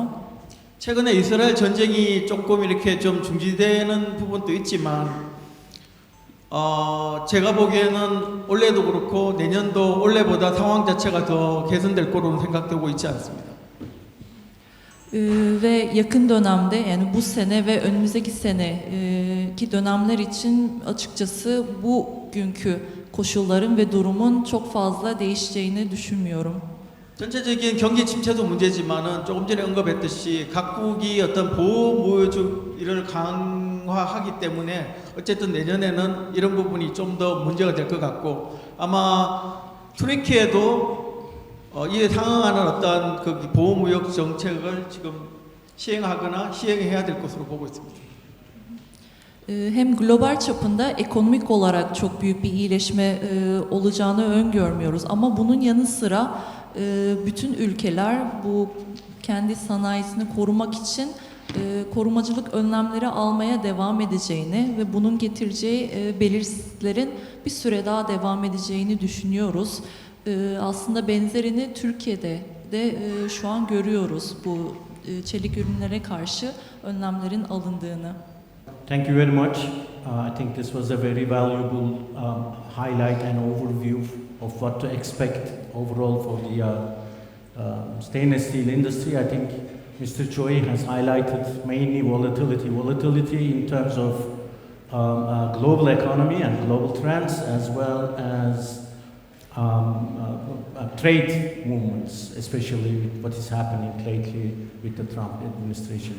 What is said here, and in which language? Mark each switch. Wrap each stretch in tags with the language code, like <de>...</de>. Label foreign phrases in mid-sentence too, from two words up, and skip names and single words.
<ko>최근에 이스라엘 전쟁이 조금 이렇게 좀 중지되는 부분도 있지만 제가 보기에는 올해도 그렇고 내년도 올해보다 상황 자체가 더 개선될 거로는 생각되고 있지 않습니다.</ko> <tr>Ve yakın dönemde yani bu sene ve önümüzdeki seneki dönemler için açıkçası bugünkü koşulların ve durumun çok fazla değişeceğini düşünmüyorum.</tr> <ko>전체적인 경기 침체도 문제지만은 조금 전에 언급했듯이 각국이 어떤 보호 무역을 강화하기 때문에 어쨌든 내년에는 이런 부분이 좀 더 문제가 될 것 같고 아마 트리키에도 이에 상응하는 어떤 보호 무역 정책을 지금 시행하거나 시행해야 될 것으로 보고 있습니다.</ko> <tr>Hem global çapında ekonomik olarak çok büyük bir iyileşme olacağını öngörmüyoruz ama bunun yanı sıra bütün ülkeler bu kendi sanayisini korumak için korumacılık önlemleri almaya devam edeceğini ve bunun getireceği belirsizliklerin bir süre daha devam edeceğini düşünüyoruz. Aslında benzerini Türkiye'de de şu an görüyoruz bu çelik ürünlere karşı önlemlerin alındığını.</tr> <en>Thank you very much. I think this was a very valuable highlight and overview of what to expect overall for the stainless steel industry. I think Mr. Choi has highlighted mainly volatility in terms of global economy and global trends, as well as trade movements, especially with what is happening lately with the Trump administration.</en>